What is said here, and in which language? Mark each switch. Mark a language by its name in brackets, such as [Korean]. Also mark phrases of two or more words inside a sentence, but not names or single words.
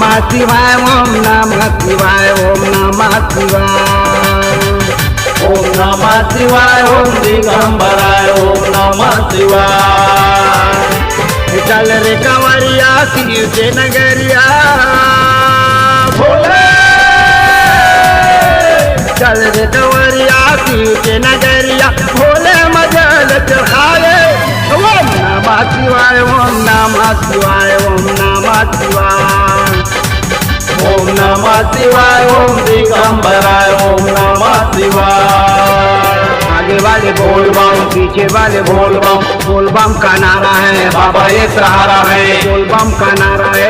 [Sanskrit] शिवाय ओम नमः शिवाय ओम नमः शिवाय ओम नमः शिवाय ओम दिगंबराय ओम नमः शिवाय। [Hindi] चल रे कंवरिया शिव के नगरिया भोले चल रे कंवरिया शिव के नगरिया भोले मजल चढ़ाए [Sanskrit] ओम नमः शिवाय ओम नमः शिवाय ओम नमः शिवाय ओम नमः शिवाय ओम दिगंबराय ओम नमः शिवाय। [Hindi] आगे वाले बोल बम पीछे वाले बोल बम का नारा है बाबा एक सहारा है, बोल बम का नारा है